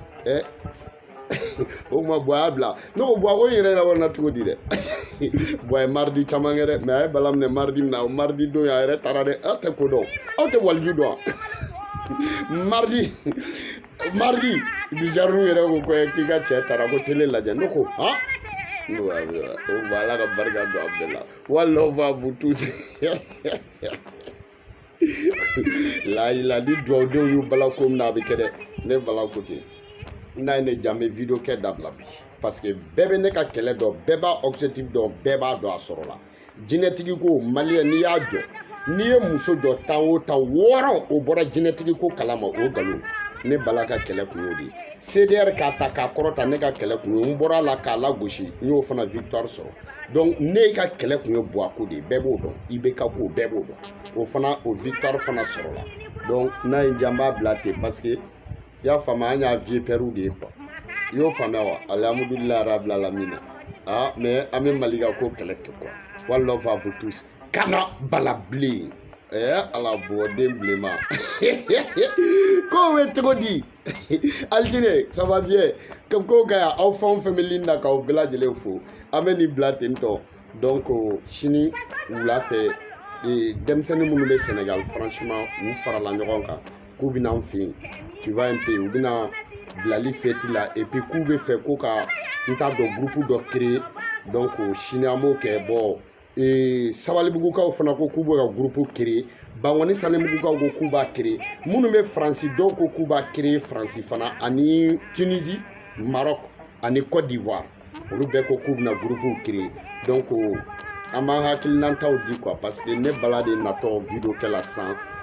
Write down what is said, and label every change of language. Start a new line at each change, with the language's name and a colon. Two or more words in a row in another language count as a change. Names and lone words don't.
Bambara: o ma Buwa y'a bila ne ko Buwa ko in yɛrɛ la cogo di dɛ Buwa ye mardi caman kɛ dɛ mais a ye bala minɛ mardi min na o mardi don a yɛrɛ taara dɛ aw tɛ ko dɔn aw tɛ waliju dɔn mardi bijaru yɛrɛ ko k'i ka cɛ taara ko télé lajɛ ne ko han o Ala ka barika don a bɛɛ la wa
French: love à vous tous
Bambara: la di duwawudenw y'u bala ko min na a bɛ kɛ dɛ ne bala ko ten n'a ye ne ja n bɛ video kɛ dabila bi parce que bɛɛ bɛ ne ka kɛlɛ dɔn bɛɛ b'a objectif dɔn bɛɛ b'a dɔn a sɔrɔ la jinɛtigi ko maliyɛn n'i y'a jɔ n'i ye muso jɔ tan o tan wɔɔrɔ o bɔra jinɛtigi ko kalama o nkalon ne bala ka kɛlɛ kun y'o de ye CDR k'a ta k'a kɔrɔta ne ka kɛlɛ kun ye n bɔra la k'a lagosi n y'o fana victoire sɔrɔ donc ne ka kɛlɛ kun ye Buwa ko de ye bɛɛ b'o dɔn IBK ko bɛɛ b'o dɔn o fana o victoire fana sɔrɔ la donc n'a ye n b'a bila ten parce que i y'a faamu an y'a
French: vieux père
Bambara: de ye quoi i y'o faamuya wa
Arabic: الحمد لله رب العالمين
Bambara: mais an bɛ Mali ka ko kɛlɛ kɛ quoi wa
French: love à vous tous
Bambara: kana bala bilen ala bɔden bilenma ko bɛ cogo di Algérie
French: ça va bien
Bambara: ko ka yan aw fɛn o fɛn bɛ ligne na k'aw bɛɛ lajɛlen fo an bɛ nin bila ten tɔ donc sini wula fɛ denmisɛnnin minnu bɛ Sénégal franchement u farala ɲɔgɔn kan k'u bɛ n'an fɛ yen
French: tu vois un peu
Bambara: u bɛ na bilali fête la
French: et puis
Bambara: k'u bɛ fɛ ko ka n t'a dɔn groupe dɔ créer donc sini an b'o kɛ bon Sabalibugukaw fana ko k'u bɛ ka
French: groupe créer
Bambara: Bangoni Salemugukaw ko k'u b'a créer minnu bɛ Faransi dɔw ko k'u b'a créer Faransi fana ani Tunisie Maroc ani Côte d'Ivoire olu bɛɛ ko k'u bɛna
French: groupe créer
Bambara: donc an b'an hakilinantaw di quoi parce que ne bala de natɔ video kɛla san